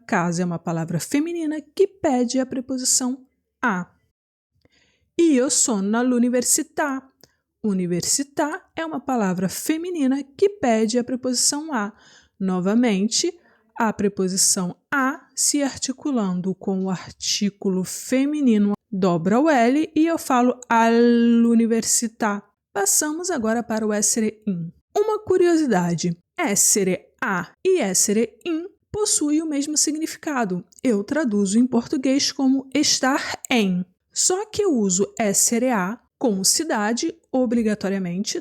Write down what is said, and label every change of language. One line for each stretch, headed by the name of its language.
Portuguese: Casa é uma palavra feminina que pede a preposição a.
Italian: Io sono all'università.
Portuguese: Università é uma palavra feminina que pede a preposição a. Novamente, a preposição a se articulando com o artículo feminino dobra o L e eu falo
Italian: all'università.
Portuguese: Passamos agora para o essere in. Uma curiosidade, essere a e essere in possuem o mesmo significado. Eu traduzo em português como estar em. Só que eu uso essere a com cidade, obrigatoriamente.